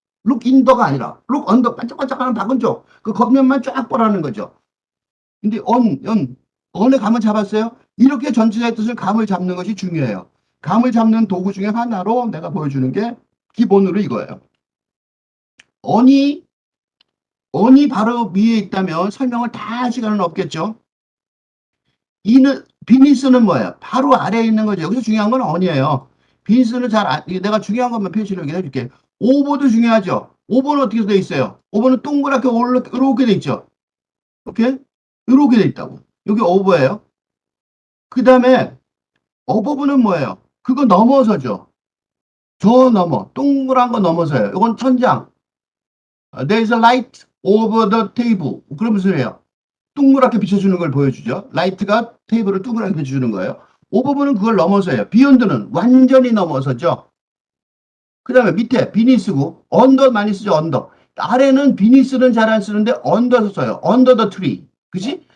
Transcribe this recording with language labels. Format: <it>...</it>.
<en>look in the가</en> <ko>아니라</ko> <en>look on the</en> <ko>반짝반짝하는 밝은 쪽. 그 겉면만 쫙 보라는 거죠. 근데 on의 감을 잡았어요? 이렇게 전체의 뜻을 감을 잡는 것이 중요해요. 감을 잡는 도구 중에 하나로 내가 보여주는 게 기본으로 이거예요. on이 바로 위에 있다면 설명을 다 할 시간은 없겠죠. 비니스는 뭐예요? 바로 아래에 있는 거죠. 여기서 중요한 건 on이에요. 비니스는 내가 중요한 것만 표시를 해줄게. 오버도 중요하죠. 오버는 어떻게 돼 있어요? 오버는 동그랗게 이렇게 돼 있죠. 오케이? 이렇게 돼 있다고. 여기 오버예요. 그 다음에 어버브는 뭐예요? 그거 넘어서죠. 저 넘어. 동그란 거 넘어서요. 이건 천장.</ko> <en>There is a light over the table.</en> <ko>그럼 무슨 소리예요? 동그랗게 비춰주는 걸 보여주죠. 라이트가 테이블을 동그랗게 비춰주는 거예요. 오버브는 그걸 넘어서요. 비욘드는 완전히 넘어서죠. 그 다음에 밑에 비니스고 언더 많이 쓰죠. 언더. 아래는 비니스는 잘 안 쓰는데 언더서 써요.</ko> <en>언더 더 트리.</en> <ko>그지?</ko>